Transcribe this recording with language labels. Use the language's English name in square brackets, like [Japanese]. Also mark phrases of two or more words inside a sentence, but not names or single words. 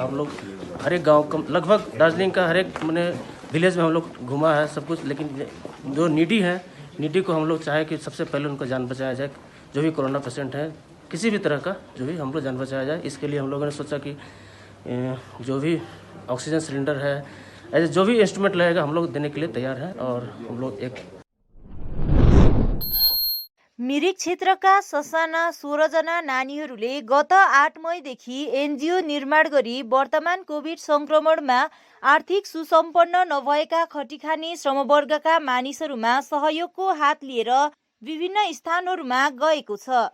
[Hindi] हम लोग हर एक गाँव लगभग दार्जिलिंग का हर एक मैंने विलेज में हम लोग घुमा है सब कुछ, लेकिन जो नीडी है, नीडी को हम लोग चाहे कि सबसे पहले उनको जान बचाया जाए। जो भी कोरोना पेशेंट है, किसी भी तरह का जो भी हम लोग जान बचाया जाए, इसके लिए हम लोगों ने सोचा कि जो भी [English] oxygen cylinder [Hindi] है, ऐसे जो भी इंस्ट्रूमेंट लगेगा हम लोग देने के लिए तैयार हैं। और हम लोग एक [Nepali] मिरिक क्षेत्रका ससाना 16 जना नानीहरूले गत 8 मईदेखि एनजिओ निर्माण गरी वर्तमान कोभिड संक्रमणमा आर्थिक सुसम्पन्न नभएका खटिखाने श्रमवर्गका मानिसहरूमा सहयोगको हात लिएर विभिन्न स्थानहरूमा गएको छ।